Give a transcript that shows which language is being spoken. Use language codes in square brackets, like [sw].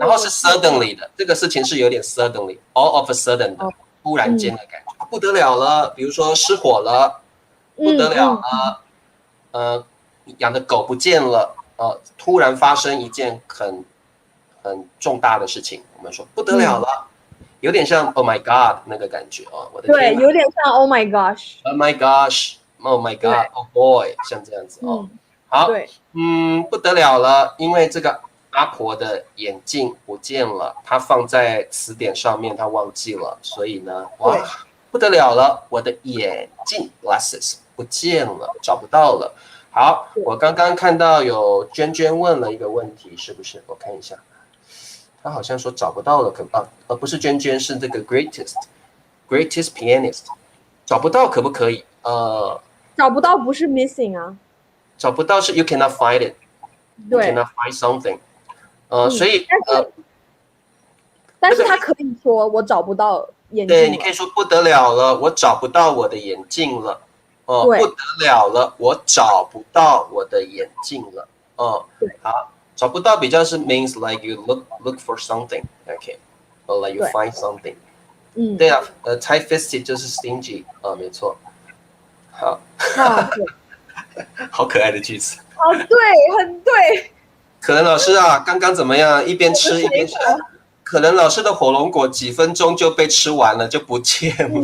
[zh] 然后是 suddenly 的，这个事情是有点 suddenly， [en] all of a sudden [zh] 的，突然间的感觉，不得了了。比如说失火了。不得了了，养的狗不见了，突然发生一件很重大的事情，我们说不得了了，有点像 [en] Oh my God [zh] 那个感觉哦，我的天，对，有点像 [en] Oh my gosh，Oh my gosh，Oh my God，Oh boy，像这样子哦。 [zh] 好，不得了了，因为这个阿婆的眼镜不见了，她放在词典上面，她忘记了，所以呢，哇，不得了了，我的眼镜 glasses 不见了，找不到了。好，我刚刚看到有娟娟问了一个问题，是不是？我看一下，她好像说找不到了，不是娟娟，是这个 greatest pianist， 找不到可不可以？找不到不是 missing 啊，找不到是 [en] you cannot find it，you cannot find something， [zh] 所以但是他可以说我找不到眼镜。对，你可以说不得了了，我找不到我的眼镜了。不得了了，我找不到我的眼镜了。好，找不到比较是 [en] means like you look for something，OK，or like you find something。 [zh] 对啊，tight-fisted 就是 stingy，没错。好，好可爱的句子。对，很对。可能老师啊，刚刚怎么样？一边吃一边吃。可能老师的火龙果几分钟就被吃完了，就不见了。